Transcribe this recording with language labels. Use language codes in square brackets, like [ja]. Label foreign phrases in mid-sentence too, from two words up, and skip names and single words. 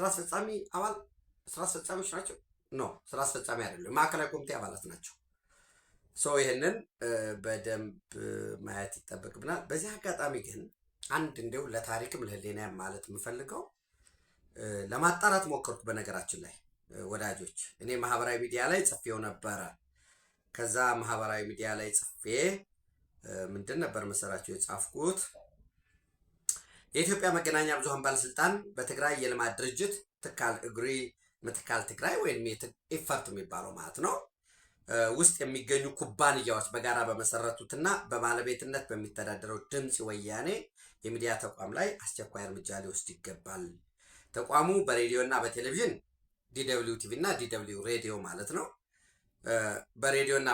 [am] አስፈጻሚ አባል ስራ አስፈጻሚዎች ናቸው። ስራ አስፈጻሚ አይደለም፣ ማዕከላዊ ኮሚቴ አባላት ናቸው። ይህንን በደንብ ማየት ይጠበቅብናል። በዚህ አጋጣሚ ግን አንድ እንዲሁ ለታሪክም ለህሊና ማለት የምፈልገው ለማጣራት ሞከርኩ። በነገራችን ላይ ወዳጆች እኔ ማህበራዊ ሚዲያ ላይ ጽፌው ነበረ። ከዛ ማህበራዊ ሚዲያ ላይ ጽፌ ምንድን ነበር መሰራቸው የጻፍኩት የኢትዮጵያ መገናኛ ብዙሃን ባለስልጣን በትግራይ የልማት ድርጅት ትካል እግሪ ምትካል ትግራይ ወይም ኢፈርት የሚባለው ማለት ነው ውስጥ የሚገኙ ኩባንያዎች በጋራ በመሰረቱትና በባለቤትነት በሚተዳደረው ድምፂ ወያኔ የሚዲያ ተቋም ላይ አስቸኳይ እርምጃ ሊወስድ ይገባል። ተቋሙ በሬዲዮ እና በቴሌቪዥን ዲደብሊው ቲቪ እና ዲደብሊው ሬዲዮ ማለት ነው በሬዲዮ እና